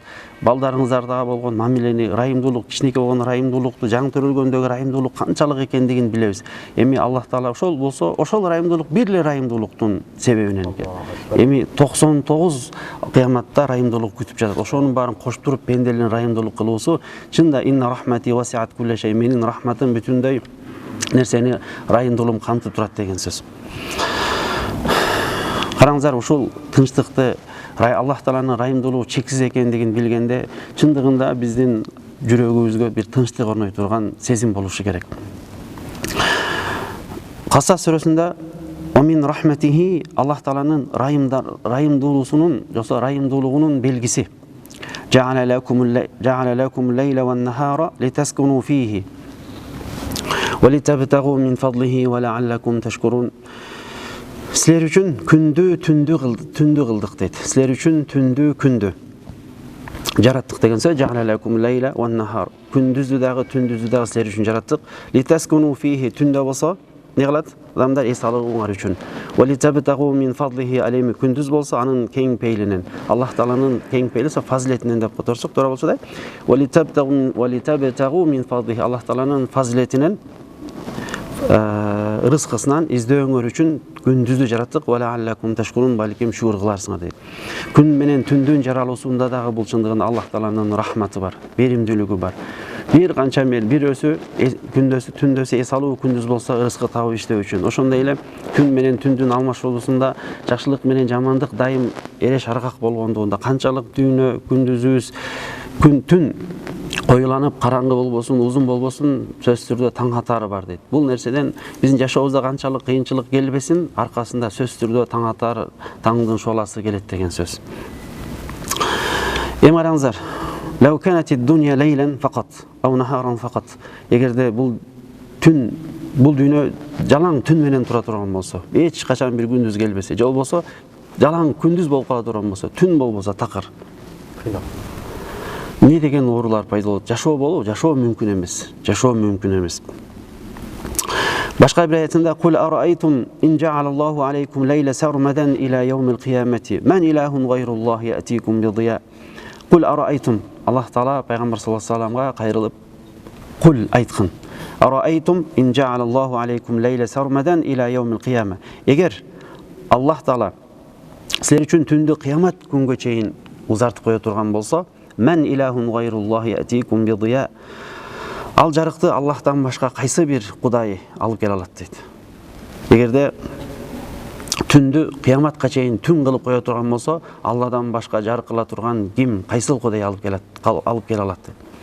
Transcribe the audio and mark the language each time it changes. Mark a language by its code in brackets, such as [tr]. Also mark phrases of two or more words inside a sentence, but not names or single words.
[ky] Балдарыңыздарда болгон мамилени, ырайымдуулук, кичинекей болгон ырайымдуулукту, жаңы төрөлгөндөгү ырайымдуулук канчалык экендигин билебиз. Эми Аллах Таала ошол болсо, ошол ырайымдуулук бир эле ырайымдуулуктун себебинен экен. Эми 99 кыяматта ырайымдуулук күтүп жатат. Ошонун баарын коштуп туруп пенделерин ырайымдуулук кылуусу чында [ar] إن رحمتي وسعت كل شيء, [ky] менин рахматым бүтүндөй нерсени ырайымдуулугум камтып турат деген сөз. Караңыздар, ушул тынчтыкты Аллах Тааланын ырайымдуулугу чексиз экендигин билгенде, чындыгында биздин жүрөгүбүзгө бир тынчтык орной турган сезим болушу керек. Касас сүрөсүндө [ar] ومن رحمته, [ky] Аллах Тааланын ырайымдуулугунун, жоксо ырайымдуулугунун белгиси. [ar] جعل لكم الليل والنهار لتسكنوا فيه ولتبتغوا من فضله ولعلكم تشكرون. [ky] Силер үчүн күндү түндү кылдык дейт. Силер үчүн түндү күндү жараттык деген сөз. [ar] جعل لكم الليل والنهار. [ky] Күндүздү дагы түндүздү дагы силер үчүн жараттык. [ar] لتسكنوا فيه, [ky] түндө болсо не кылат? Адамдар эс алууңар үчүн. [ar] ولتبتغوا من فضله, [ky] алеми күндүз болсо анын кең пейлинен, Аллах Тааланын кең пейлиси фазилетинен деп которсок туура болсо да. [ar] ولتبتغوا من فضله, [ky] Аллах Тааланын фазилетинен, рызкысынан издөөңөр үчүн күндүздү жараттык. [ar] ولعلكم تشكرون, [ky] балким шүгүр кыларсыңар дейт. Күн менен түндүн жаралуусунда дагы бул чындыгында Аллах Тааланын рахматы бар, беримдүүлүгү бар. Бир канча мел, бир өсү түндөсү es alуу, күндүз болсо ырыскы табып иштөө үчүн. Ошондой эле күн менен түндүн алмашуулуусунда жакшылык менен жамандык дайым эреш аргак болгондугунда, канчалык дүйнө күндүзүбүз түн коюланып караңгы болбосун, узун болбосун, сөзсүз түрдө таң атары бар дейт. Бул нерседен биздин жашообузда канчалык кыйынчылык келбесин, аркасында сөзсүз түрдө таң атары, таңдын шоласы келет деген сөз. Эми караңыздар, [ar] لو كانت الدنيا ليلا فقط أو نهارا فقط. [ky] Эгерде бул дүйнө жалаң түн менен тура турган болсо, эч качан бир күндүз келбесе, же болбосо жалаң күндүз болуп кала турган болсо, түн болбосо такыр. Не деген оорулар пайда болот? Жашоо мүмкүн эмес. Жашоо мүмкүн эмес. Башка бир аятында [ar] قل أرأيتم إن جعل الله عليكم الليل سرمدا إلى يوم القيامة من إله غير الله يأتيكم بضياء. قل أرأيتم, [ky] Аллах Таала пайгамбар [ar] صلى الله عليه وسلم [ky] кайрылып кул айткын. [ar] أرأيتم إن جعل الله عليكم الليل سرمدا إلى يوم القيامة. [ky] Эгер Аллах Таала силер үчүн түндү кыямат күнгө чейин узартып кое турган болсо, [ar] من إله غير الله يأتيكم بضياء. [ky] Ал жарыкты Аллахтан башка кайсы бир кудай алып келе алат дейт. Эгерде түндү кыяматка чейин түн кылып кое турган болсо, Алладан башка жарык кыла турган ким, кайсыл кудай алып келе алат дейт.